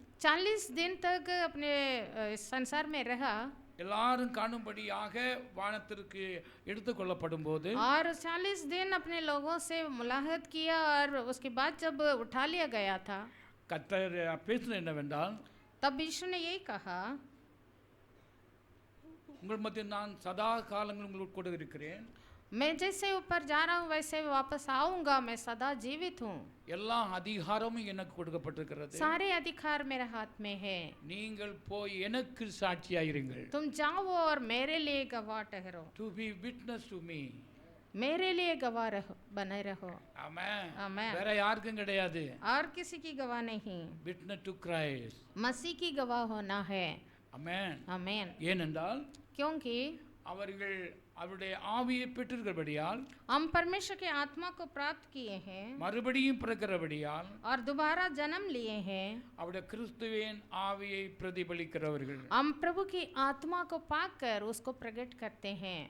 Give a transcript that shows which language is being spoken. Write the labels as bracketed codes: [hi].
[hi] 40 दिन तक अपने संसार में रहा, [ta] எல்லாரும் காணும்படியாக வானத்திற்கு எடுத்துக்கொள்ளப்படும் போது, [hi] और 40 दिन अपने लोगों से मुलाकात किया, और उसके बाद जब उठा लिया गया था, [ta] கர்த்தர் பேசினது என்னவென்றால், [hi] तब यीशु ने यही कहा, [ta] உங்கள் மத்தியில் நான் சதா காலங்கள் உங்களுக்கு கூட இருக்கிறேன். [hi] मैं जैसे ऊपर जा रहा हूँ वैसे वापस आऊंगा, मैं सदा जीवित हूँ। [ta] எல்லா அதிகாரமும் எனக்கு கொடுக்கப்பட்டிருக்கிறது. [hi] सारे अधिकार मेरे हाथ में है। [ta] நீங்கள் போய் எனக்கு சாட்சியாயிருங்கள். [hi] तुम जाओ और मेरे लिए गवाह ठहरो। [en] To be witness to me. [hi] मेरे लिए गवाह रहो, बने रहो। [ta] ஆமென். [hi] आमेन। [ta] வேற யாருக்கும் கிடையாது. [hi] और किसी की गवाह नहीं, [en] Witness to Christ. [hi] मसीह की गवाह होना है। [ta] ஆமென். [hi] आमेन। [ta] ஏனென்றால் [hi] क्योंकि [ta] அவர்கள் அவருடைய ஆவியை பெற்றிருக்கிறபடியால், [hi] हम परमेश्वर के आत्मा को प्राप्त किए हैं [ta] மறுபடியும் பிறக்கிறபடியால், [hi] और दोबारा जन्म लिए हैं, [ta] அவருடைய கிறிஸ்துவின் ஆவியை பிரதிபலிக்கிறவர்கள். [hi] हम प्रभु की आत्मा को पाकर उसको प्रकट करते हैं।